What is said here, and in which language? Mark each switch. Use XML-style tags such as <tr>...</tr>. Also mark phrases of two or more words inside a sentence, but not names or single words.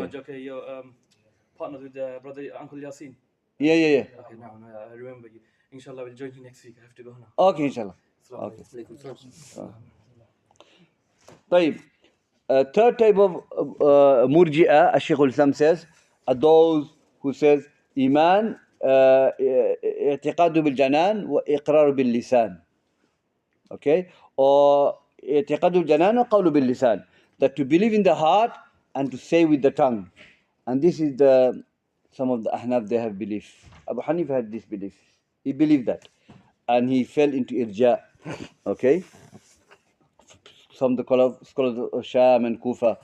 <en>Okay, you're partnered with brother Uncle Yasin. Yeah. Okay, now I remember you. Inshallah, we'll join you next week. I have to go now. Okay, inshallah. Okay. طيب. Third type of Murji'ah, as Shaykh al-Islam says, are those who says</en> <ar>إيمان اعتقاد بالجنان وإقرار باللسان.</ar> <en>Okay, or</en> <ar>اعتقاد بالجنان وقول باللسان,</ar> <en>that to believe in the heart and to say with the tongue. And this is some of the Ahnaf, they have belief. Abu Hanif had this belief. He believed that, and he fell into irja. Okay, some of the scholars of Sham and Kufa.</en>